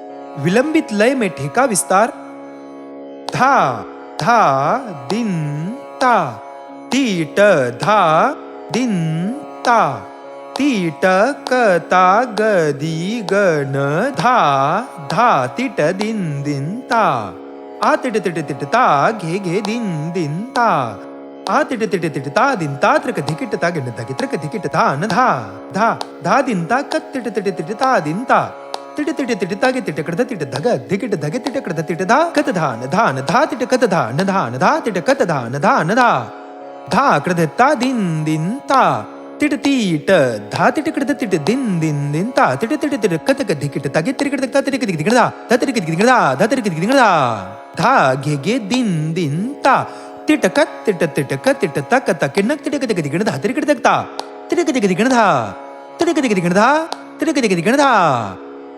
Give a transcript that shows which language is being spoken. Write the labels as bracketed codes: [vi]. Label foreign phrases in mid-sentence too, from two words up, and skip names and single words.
[hi] विलंबित लय में ठेका विस्तार। धा धा दिन ता, तीट धा दिन ता, तीट कता गदी गण धा धा तीट दिन दिन ता, आ तिट तिट तिट ता घे घे दिन दिन ता, आ तिट तिट तिट ता दिन ता त्रक धिकिट ता गिण धा त्रक धिकिट धा न धा धा धा दिन ता कत तिट तिट तिट ता दिन ता, तिट तिट तिट ता गे तिट कडध तिट धग धिकिट धगे तिट कडध तिट धा कत धान धान धा तिट कत धान धान धा तिट कत धान धान धा, धा कडध ता दिन दिन ता, तिट तीट धा तिट कडध तिट दिन दिन दिन ता, तिट तिट तिट कत धिकिट ता गे तिट कडध ता तिट कडध धिकिट धा धा तिट कडध धिकिट धा धा तिट कडध धिकिट धा, धा घे घे दिन दिन ता, तिट कत तिट तिट कत तिट ता कत किणक तिट कडध धिकिट धा तिट कडध ता, तिट कडध धिकिट धा तिट कडध धिकिट धा तिट कडध धिकिट धा.